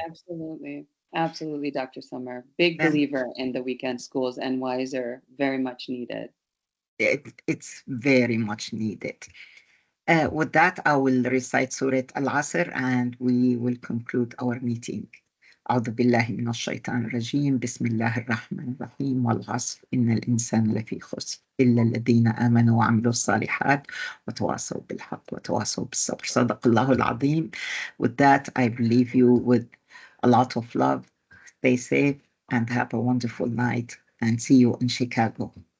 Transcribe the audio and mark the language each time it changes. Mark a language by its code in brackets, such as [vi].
[en] Absolutely. Absolutely, Dr. Summer. Big And believer in the weekend schools, and Wiser, very much needed. it's very much needed. With that, I will recite Surah Al-Asr and we will conclude our meeting. [ar] أعوذ بالله من الشيطان الرجيم بسم الله الرحمن الرحيم والعصر إن الإنسان لفي خسر إلا الذين آمنوا وعملوا الصالحات وتواصوا بالحق وتواصوا بالصبر صدق الله العظيم. [en] With that, I leave you with a lot of love. Stay safe and have a wonderful night, and see you in Chicago.